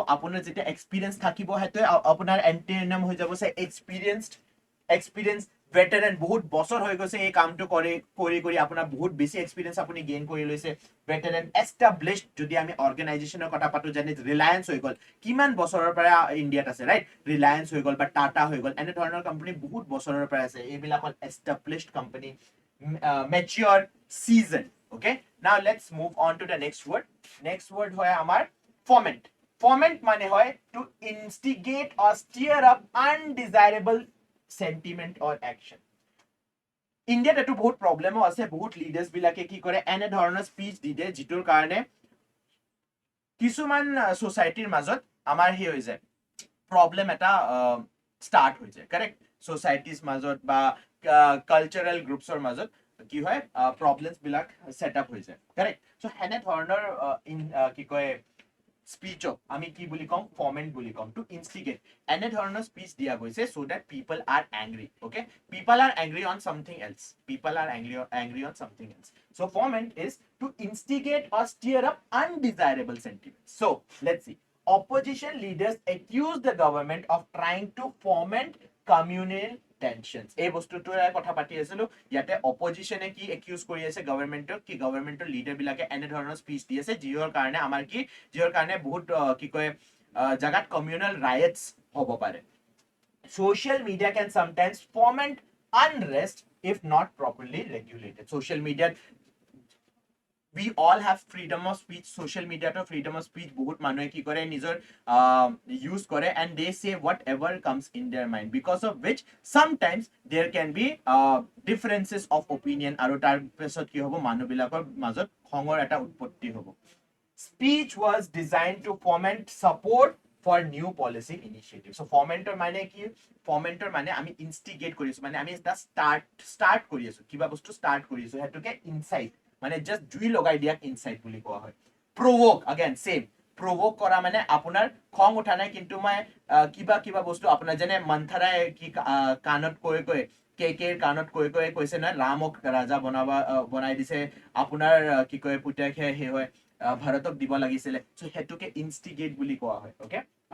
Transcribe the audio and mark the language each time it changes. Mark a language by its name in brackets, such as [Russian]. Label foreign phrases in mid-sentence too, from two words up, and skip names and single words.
[Assamese] আপোনাৰ যেতিয়া এক্সপেৰিয়েন্স থাকিব, হেতু আপোনাৰ এন্টোনিম হৈ যাব সে এক্সপেৰিয়েন্স, ভেটেৰান, বহুত বছৰ হৈ গৈছে এই কামটো কৰি আপোনাৰ বহুত বেছি এক্সপেৰিয়েন্স আপুনি গেইন কৰি লৈছে। ভেটেৰান, এষ্টাব্লিছড, যদি আমি অৰ্গেনাইজেশ্যনৰ কথা পাতো, যেনে ৰিলায়েন্স হৈ গ'ল, কিমান বছৰৰ পৰা ইণ্ডিয়াত আছে, ৰাইট? ৰিলায়েন্স হৈ গ'ল বা টাটা হৈ গ'ল, এনে ধৰণৰ কোম্পানী বহুত বছৰৰ পৰা আছে, এইবিলাক হ'ল [English] established company. [Assamese] মেচিয়ৰ, সিজন। [English] Okay, now let's move on to the next word. Next word [Assamese] হয় আমাৰ [English] foment. Foment [Assamese] মানে হয় [English] to instigate or stir up undesirable sentiment or action. [Assamese] ইণ্ডিয়াত এইটো বহুত প্ৰব্লেমো আছে, বহুত লিডাৰ্ছ বিলাকে কি কৰে, এনে ধৰণৰ স্পীচ দি দিয়ে যিটোৰ কাৰণে কিছুমান সোসাইটিৰ মাজত আমাৰ হে হৈ যায়, প্ৰব্লেম এটা ষ্টাৰ্ট হৈ যায়, কাৰেক্ট? সোসাইটিৰ মাজত বা কালচাৰেল গ্ৰুপছৰ মাজত কি হয়, প্ৰব্লেমছ বিলাক [English] set up [Assamese] হৈ যায়, কাৰেক্ট? সো হেনে ধৰণৰ কি কয় স্পীচক আমি কি বুলি কম? [English] ফমেন্ট [Assamese] বুলি কম, [English] to instigate. [Assamese] এনে ধৰণৰ স্পীচ দিয়া গৈছে [English] so that people are angry. Okay, people are angry on something else, people are angry on something else. So foment is to instigate or stir up undesirable sentiments. So let's see. Opposition leaders accuse the government of trying to foment communal tensions. [Assamese] এই বস্তুটোৰ কথা পাতি আছিলো, ইয়াতে অপজিশনে কি একিউজ কৰি আছে গভৰ্ণমেণ্টক, কি গভৰ্ণমেণ্টৰ লিডাৰ বিলাকে এনে ধৰণৰ স্পীচ দি আছে যিহৰ কাৰণে আমাৰ কি, যিহৰ কাৰণে বহুত কি কয় জাগাত [English] communal riots [Assamese] হ'ব পাৰে। [English] Social media can sometimes foment unrest if not properly regulated. Social media, we all have freedom of speech. Social media to freedom of speech [Assamese] বহুত মানুহে কি কৰে, নিজৰ ইউজ কৰে, [English] and they say whatever comes in their mind, because of which sometimes there can be differences of opinion, [Assamese] আৰু তাৰ পিছত কি হ'ব, মানুহবিলাকৰ মাজত খঙৰ এটা উৎপত্তি হ'ব। [English] Speech was designed to foment support for new policy initiatives. So fomenter [Assamese] মানে কি? Fomenter মানে আমি ইনষ্টিগেট কৰিছো, মানে আমি এটা স্টাৰ্ট কৰি আছো, কিবা বস্তু স্টাৰ্ট কৰি আছো, হেতুকে ইনসাইট, মানে জাস্ট জুই লগাই দিয়াক ইনসাইট বুলি কোৱা হয়। প্ৰভোক, अगेन সেম, প্ৰভোক কৰা মানে আপোনাৰ খং উঠা নাই, কিন্তু মই কিবা বস্তু আপোনাৰ যেনে মন্থৰাই কি কাণত কৈ কেৰ কাণত কৈ কৈছে নহয়, ৰামক ৰাজা বনাই দিছে, আপোনাৰ কি কয় পুতেকহে সেই হয় ভাৰতক দিব লাগিছিলে, সো হেতুকে ইনষ্টিগেট বুলি কোৱা হয়।